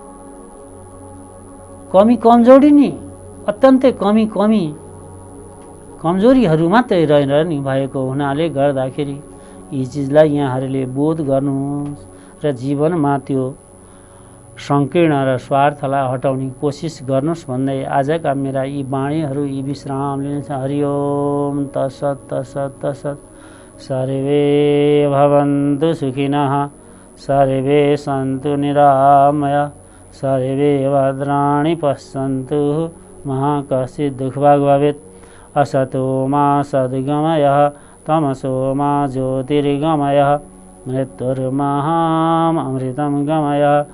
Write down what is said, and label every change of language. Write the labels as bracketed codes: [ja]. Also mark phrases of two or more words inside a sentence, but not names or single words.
[ne] कमी कमजोरी नि अत्यन्तै कमी कमजोरीहरू मात्रै रहने भएको हुनाले गर्दाखेरि यी चिजलाई यहाँहरूले बोध गर्नुहोस् र जीवनमा त्यो संकीर्ण र स्वार्थलाई हटाउने कोसिस गर्नुहोस् भन्दै आजका मेरा यी वाणीहरू यी विश्राम लिनेछ। [sa] हरिओम तत्सत तत्सत तत्सत। सर्वे भवन्तु सुखिनः सर्वे सन्तु निरामया सर्वे भद्राणि पश्यन्तु मा कश्चित् दुःखभाग् भवेत्। असतो मा सद्गमयः तमसो मा ज्योतिर्गमयः मृत्युर्महामृतं गमयः।